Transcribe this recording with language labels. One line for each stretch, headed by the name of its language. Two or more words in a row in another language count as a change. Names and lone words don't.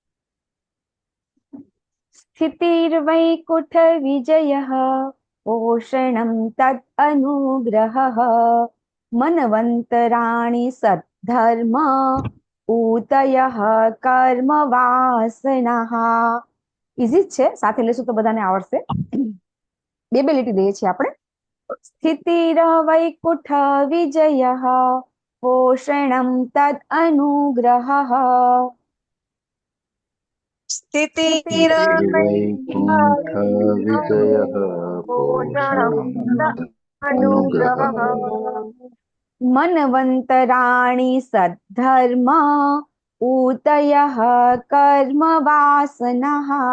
Sanskrit: સ્થિતિર્વૈકુંઠ વિજયઃ પોષણં તદ અનુગ્રહઃ મન્વંતરાણિ સદ્ધર્મ ઉતયઃ કર્મ વાસનઃ.
Gujarati: ઈઝી છે, સાથે લેશું તો બધાને આવડશે. બે લીટી લઈએ છીએ આપણે.
Sanskrit: સ્થિતિર્વૈકુંઠ વિજયઃ પોષણં તદ અનુગ્રહઃ. वैकुण्ठ विजयः पोषणं अनुग्रहः मन्वन्तराणि सद्धर्म ऊतयः कर्म वासनः.